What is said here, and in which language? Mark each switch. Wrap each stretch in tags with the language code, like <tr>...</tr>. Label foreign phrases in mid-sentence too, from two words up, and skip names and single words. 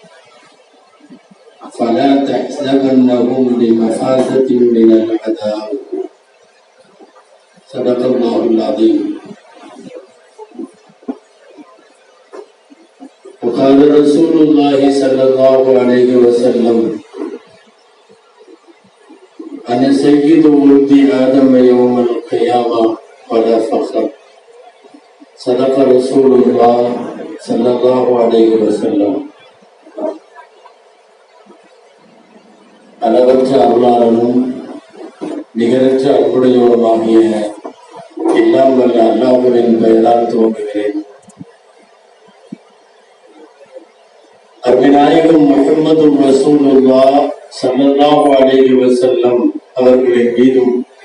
<ar>فلا تحسبنهم بمفازة من العذاب صدق الله العظيم وقال رسول الله صلى الله عليه وسلم أنا سيد ولد آدم يوم القيامة ولا فخر صدق رسول الله صلى الله عليه وسلم.</ar> <ta>அளவற்ற அருளாளனும் நிகரற்ற அன்புடையோருமாகிய எல்லாம் வல்ல அல்லாஹ்வின் பெயரால் துவங்குகிறேன். அருமைநாயகம் முஹம்மது</ta> <ar>رسول الله صلى الله عليه وسلم</ar> <ta>அவர்களின் மீதும்</ta>